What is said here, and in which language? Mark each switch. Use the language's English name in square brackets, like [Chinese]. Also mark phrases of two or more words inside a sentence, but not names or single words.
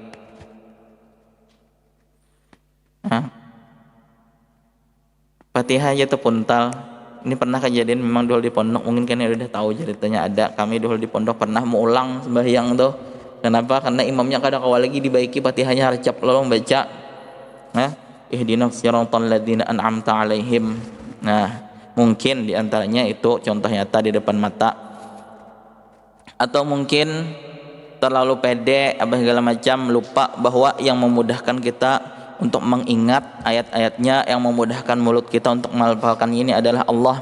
[Indonesian] Fatihah aja tuh puntal. Ini pernah kejadian memang dulu di pondok, mungkin kan udah tahu ceritanya ada. Kami dulu di pondok pernah mau ulang sembahyang tuh. Kenapa? Karena imamnya kadang awal lagi dibaiki Fatihahnya harcap lalu baca. [Arabic] Ihdinas siratal ladzina an'amta 'alaihim. [Indonesian] Nah, mungkin diantaranya itu contoh nyata di depan mata. Atau mungkin terlalu pede apa segala macam, lupa bahwa yang memudahkan kita untuk mengingat ayat-ayatnya, yang memudahkan mulut kita untuk melafalkan ini adalah Allah.